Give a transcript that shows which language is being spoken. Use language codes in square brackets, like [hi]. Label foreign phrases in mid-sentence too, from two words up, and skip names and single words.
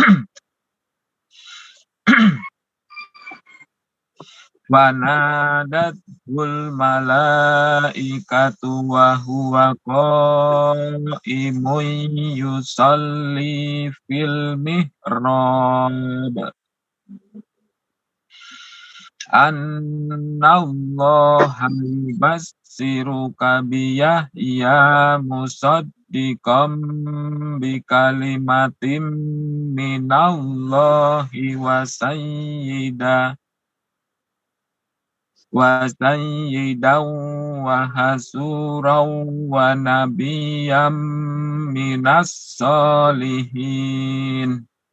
[ar] فنادته الملائكة وهو قائم يصلي في المحراب أن الله يبشرك بيحيى مصدقا بكلمة من الله وسيدا وحصورا ونبيا من الصالحين.